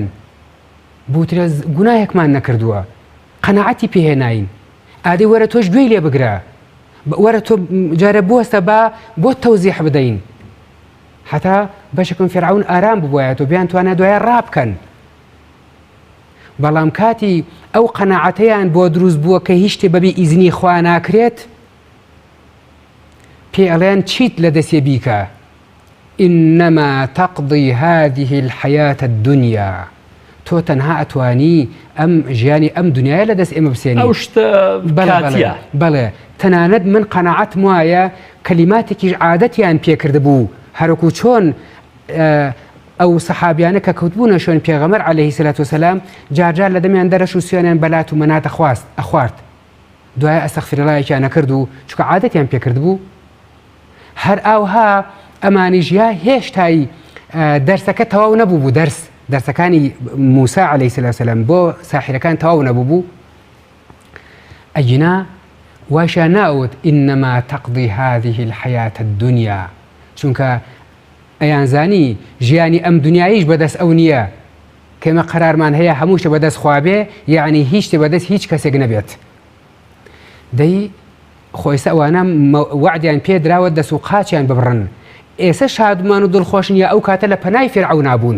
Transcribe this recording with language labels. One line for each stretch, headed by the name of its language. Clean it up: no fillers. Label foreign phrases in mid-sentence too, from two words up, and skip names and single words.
Central Kurdish: بوترە گوناهێکمان نەکردووە قەناعەتی پێهێناین ئادەی وەرە تۆش گوێی لێ بگرە وەرە تۆ جارە بوەستە بۆ تەوزیح بدەین هەتا بەشێکم فرعەون ئارام ببوایەت و بیان توانە دوایە ڕابکەن بەڵام کاتی ئەو قەناعەتەیان بۆ دروست بووە کە هیچ شتێ بەبێ ئیزنی خوا ناکرێت پێ ئەڵێن چیت لە دەستێ بیکە
Arabic: إنما تقضي هذه الحياة الدنيا
Central Kurdish: تۆ تەنها ئەتوانی ئەم ژیانی ئەم دنیاە لە دەست ئێمە بسێنی ئەو شتە کاتیە بەڵێ تەنانەت من قەناعەتم وایە کەلیماتێکیش عادەتیان پێکرد بوو هەرەکو چۆن ئەو سەحابیانە کە کەوتبوونە شوێن پێغەمبەر
Arabic: عەلەیهی سەلات وسەلام
Central Kurdish: جارجار لە دەمیان دەرەش و سوێنیان بەلات و مەناتە ئەخوارد دوایە ئەستەغفیرڵایەکیان نەکرد و چونکە عادەتیان پێکرد بوو هەر ئاوها ئەمانیش یا هێشتای دەرسەکە تەواو نەبوو بوو دەرسەکانی موسا
Arabic: عەلەیهی سەلات وسەلام
Central Kurdish: بۆ ساحیرەکان تەواو نەبوو بوو ئەجینا واشیان ناوت
Arabic: إنما تقضي هذه الحياة الدنيا
Central Kurdish: چونکە ئەیانزانی ژیانی ئەم دنیاییش بەدەست ئەو نییە کەمە قەرارمان هەیە هەمووشە بەدەست خوابێ یعنی هیچ شتێ بەدەست هیچ کەسێک نەبێت دەی خۆیسە ئەوانە وعدیان پێ دراوە دەست و قاچیان ببڕن ئێستا شادمان و دڵخۆشن یا ئەو کاتە لە پەنای فێرعەون نابوون